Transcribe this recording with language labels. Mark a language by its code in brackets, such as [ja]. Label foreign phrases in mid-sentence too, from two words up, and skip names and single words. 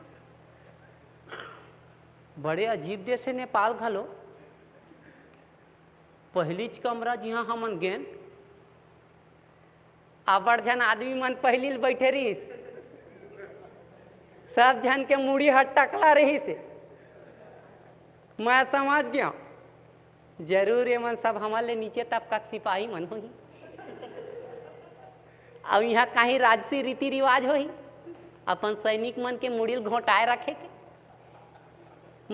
[hne] बड़े अजीब देश है नेपाल घलो। पहलीच कमरा जिहाँ हमन गेन आबड़ झन आदमी मन पहली बैठे रही, सब झन के मुड़ी हट टकला रही से। मैं समझ गया जरूर ये मन सब हमारे नीचे तबका सिपाही मन होही। अब यहाँ कहीं राजसी रीति रिवाज होही अपन सैनिक मन के मुड़िल घोटाए रखे के।